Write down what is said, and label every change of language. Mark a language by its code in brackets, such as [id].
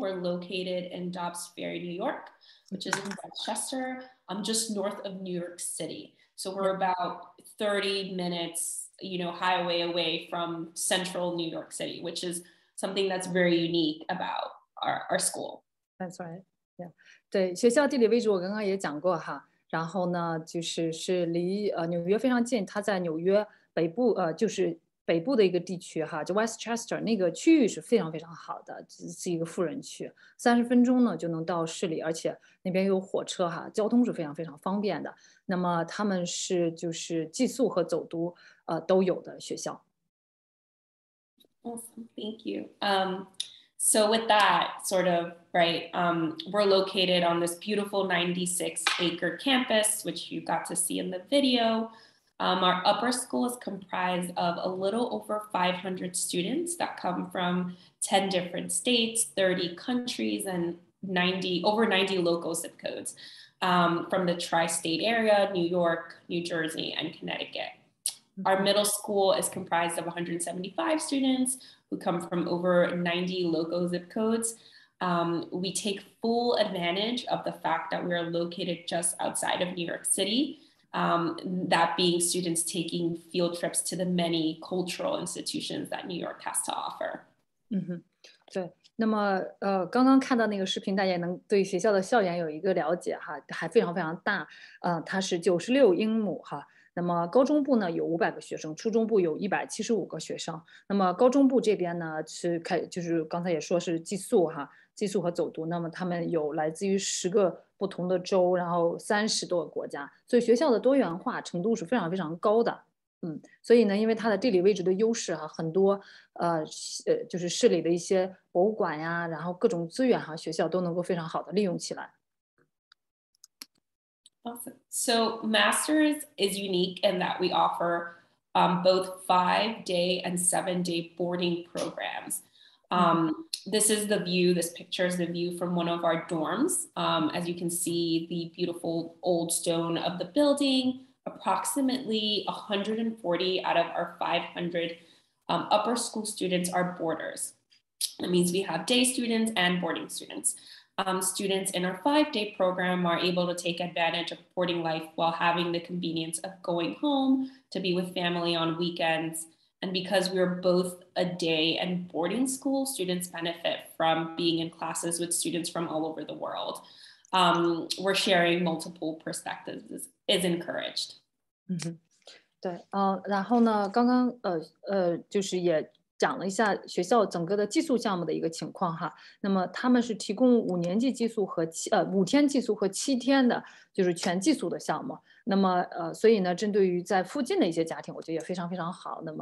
[en] We're located in Dobbs Ferry, New York, which is in Westchester, just north of New York City. So we're about 30 minutes, highway away from central New York City, which is something that's very unique about our school. That's right. Yeah. [zh] 对，学校地理位置我刚刚也讲过哈。然后呢，是离纽约非常近，它在纽约北部，就是北部的一个地区哈，就 Westchester 那个区域是非常非常好的，是一个富人区，30分钟呢就能到市里，而且那边有火车哈，交通是非常非常方便的。那么他们是就是寄宿和走读都有的学校。 [en] Awesome, thank you. So with that sort of, right, we're located on this beautiful 96-acre campus, which you got to see in the video. Our upper school is comprised of a little over 500 students that come from 10 different states, 30 countries, and over 90 local zip codes from the tri-state area, New York, New Jersey, and Connecticut. Our middle school is comprised of 175 students who come from over 90 local zip codes. We take full advantage of the fact that we are located just outside of New York City, that being students taking field trips to the many cultural institutions that New York has to offer. [zh] 对。那么刚刚看到那个视频，大家能对学校的校园有一个了解哈，还非常非常大，它是96英亩哈。那么高中部呢有500个学生，初中部有175个学生。那么高中部这边呢就是刚才也说是寄宿哈，寄宿和走读。那么他们有来自于10个不同的州，然后30多个国家，所以学校的多元化程度是非常非常高的。所以呢，因为它的地理位置的优势哈，很多就是市里的一些博物馆呀，然后各种资源哈，学校都能够非常好的利用起来。 [en] Awesome. So Masters is unique in that we offer both 5-day and 7-day boarding programs. This is the view, this picture is the view from one of our dorms. As you can see, the beautiful old stone of the building. Approximately 140 out of our 500 upper school students are boarders. That means we have day students and boarding students. Students in our 5-day program are able to take advantage of boarding life while having the convenience of going home to be with family on weekends. And because we're both a day and boarding school, students benefit from being in classes with students from all over the world. We're sharing multiple perspectives is encouraged. [zh] 对，然后呢，刚刚就是也讲了一下学校整个的寄宿项目的一个情况哈。那么他们是提供5年级寄宿和5天寄宿和7天的，就是全寄宿的项目。那么所以呢，针对于在附近的一些家庭，我觉得也非常非常好。